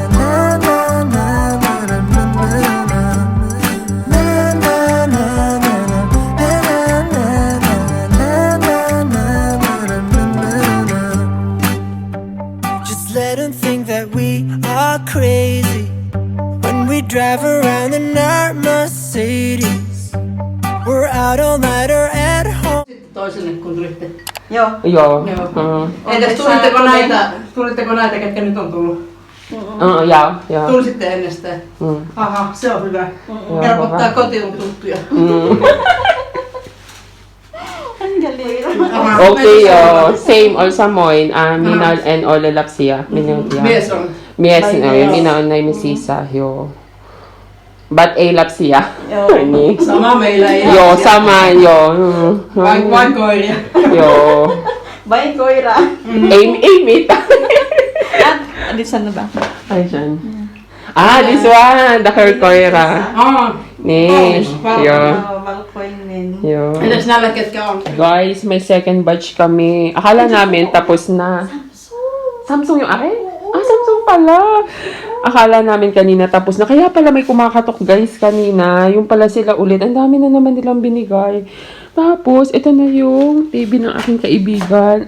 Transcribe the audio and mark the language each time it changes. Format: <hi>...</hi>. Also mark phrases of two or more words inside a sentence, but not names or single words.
<en>Just let them think that we are crazy when we drive around in our Mercedes. We're out all night or at home.</en> <fi>Toiselle kontrollitte.</fi> <en>Yo.</en> <fi>Joo. Joo. Entäs tulitteko näitä, ketkä nyt on tullut? Ja. Tulisitte ennestään? Aha, se on hyvä. Helpottaa kotiin tuttuja.</fi> <tl>Ang galing.</tl> <en>Okay, same also moin.</en> <fi>Minä en ole lapsia. Mies on. Mies, minä on naimisissa, joo. But ei lapsia. Niin. Sama meillä ei. Joo, sama, joo. Vain koiria. Joo.</fi> <en>Bye, Koira.</en> <fi>Ei mitään.</fi> <tl>Adi, saan na ba? Ay, dyan.</tl> <en>This one. The Koira.</en> <fi>Niin. Joo. Balkoinin. Joo. Entäs näillä, ketkä on?</fi> <tl>Guys, may second batch kami. Akala namin tapos na. Samsung yung akin? Samsung pala. Akala namin kanina tapos na. Kaya pala may kumakatok guys kanina. Yung pala sila ulit. Ang dami na naman nilang binigay. Tapos, ito na yung TV ng aking kaibigan.</tl>